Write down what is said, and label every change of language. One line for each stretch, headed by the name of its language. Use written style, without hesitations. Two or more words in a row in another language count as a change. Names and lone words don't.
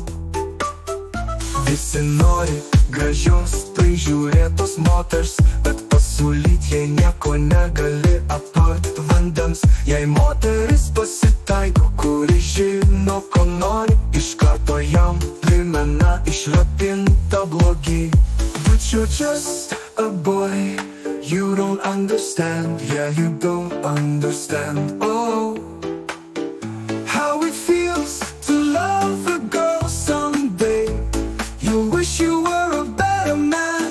Lithuanian: Visi nori gražios, prižiūrėtos moters, bet pasiūlyt jai nieko negali apart vandens. Jei moteris pasitaiko, kuri žino, ko nori, iš karto jam primena išlepintą blogį.
English: But you're just a boy, you don't understand. Yeah, you don't understand. Oh, how it feels to love a girl someday. You wish you were a better man.